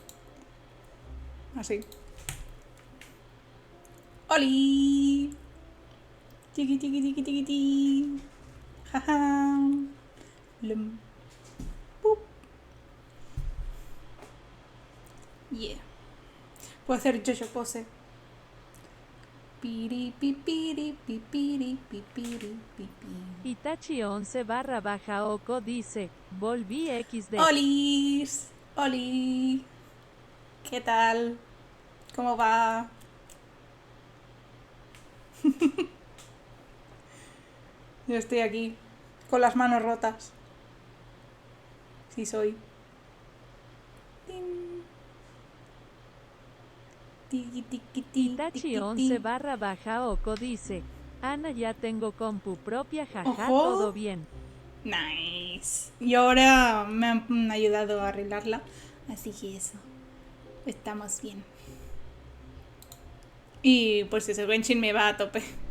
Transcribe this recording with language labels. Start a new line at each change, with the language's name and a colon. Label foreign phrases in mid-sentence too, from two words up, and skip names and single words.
Spanish: Así. ¡Oli! Tiki tiki tiki tiki tiki. Jaja. Lum. Pup. Yeah. Puedo hacer Jojo pose. Piri pipiri pipiri pipiri pipiri. Itachi 11/Oco dice, volví XD. Olis. Oli. ¿Qué tal? ¿Cómo va? Yo estoy aquí, con las manos rotas. Sí soy. Tin. Tiki, tiki, tiki, Itachi tiki, 11/Oco dice, Ana ya tengo compu propia, jaja, Ojo. todo bien. Nice. Y ahora me han ayudado a arreglarla. Así que eso. Estamos bien. Y pues eso, Genshin me va a tope.